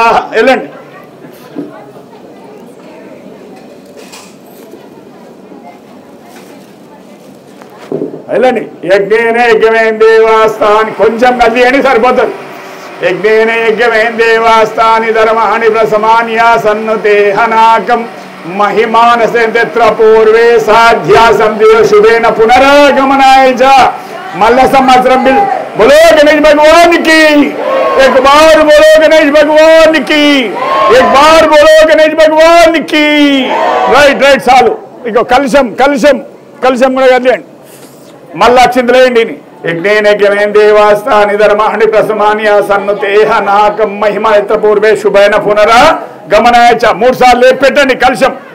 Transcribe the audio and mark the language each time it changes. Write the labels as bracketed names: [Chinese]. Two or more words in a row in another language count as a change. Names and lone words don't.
[Telugu] వెళ్ళండి వెళ్ళండి. [Sanskrit] యజ్ఞేన యజ్ఞమేన దేవాస్తాని [Telugu] కొంచెం కదిలియండి సరిపోతుంది. [Sanskrit] యజ్ఞేన యజ్ఞమేన దేవాస్తాని ధర్మాణి ప్రసమాన్య సన్నుతేహ నాకం महिमानसेन्द्र पूर्वे साध्या संधि शुभेन पुनरागमनाय च मल्ल संवत्सरम [Hindi] बोलो गणेश भगवान की एक बार बोलो गणेश भगवान की एक बार बोलो गणेश भगवान की. [Telugu] రైట్ రైట్ చాలు. ఇగో కలశం కలశం కలశం కూడా కదిలేండి మళ్ళీ అక్షింతలేయండి. [Sanskrit] యజ్ఞేన యజ్ఞమేన దేవాస్తాని ధర్మాణి ప్రసమాన్య సన్నుతేహ నాకం మహిమాయత్ర పూర్వే శుభైన పునరా గమనాయ చ [Telugu] 3 సార్లు లేపి పెట్టండి కలశం.